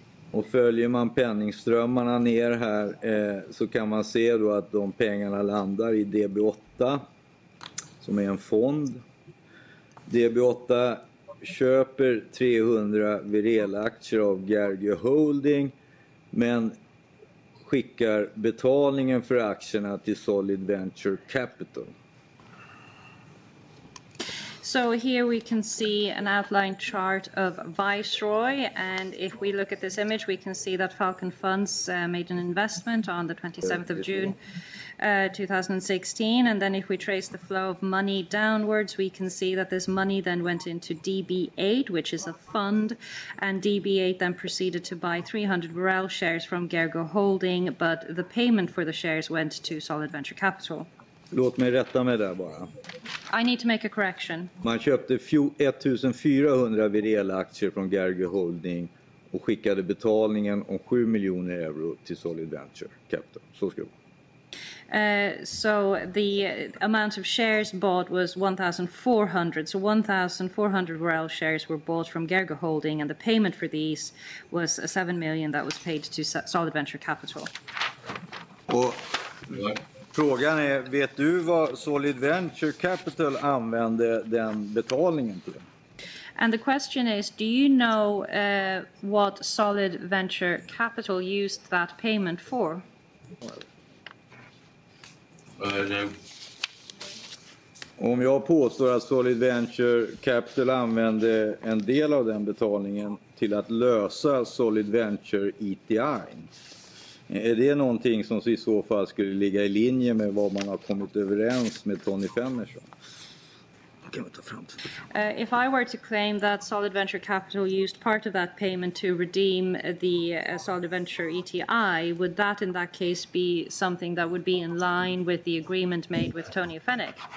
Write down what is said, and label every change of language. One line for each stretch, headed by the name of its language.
Swedish: Och följer man penningströmmarna ner här så kan man se då att de pengarna landar i DB8 som är en fond. DB8 köper 300 Werel-aktier av Gerge Holding, men skickar betalningen för aktierna till Solid Venture Capital.
English: So here we can see an outline chart of Viceroy, and if we look at this image we can see that Falcon Funds made an investment on the 27th of June 2016, and then if we trace the flow of money downwards we can see that this money then went into DB8, which is a fund, and DB8 then proceeded to buy 300 Werel shares from Gerge Holding, but the payment for the shares went to Solid Venture Capital.
Swedish: Låt mig rätta mig där bara.
English: I need to make a correction.
Swedish: Man köpte 1400 Werel-aktier från Gerge Holding och skickade betalningen om 7 miljoner euro till Solid Venture Capital. Så ska det vara.
English: So the amount of shares bought was 1,400. So 1,400 Werel shares were bought from Gerge Holding, and the payment for these was 7 million that was paid to Solid Venture Capital.
Swedish: Och frågan är, vet du vad Solid Venture Capital använde den betalningen till?
English: And the question is, do you know what Solid Venture Capital used that payment for? No.
Swedish: Om jag påstår att Solid Venture Capital använde en del av den betalningen till att lösa Solid Venture ETI, är det någonting som i så fall skulle ligga i linje med vad man har kommit överens med Tony Femmersson?
English: If I were to claim that Solid Venture Capital used part of that payment to redeem the Solid Venture ETI, would that in that case be something that would be in line with the agreement made with Tony Fennick?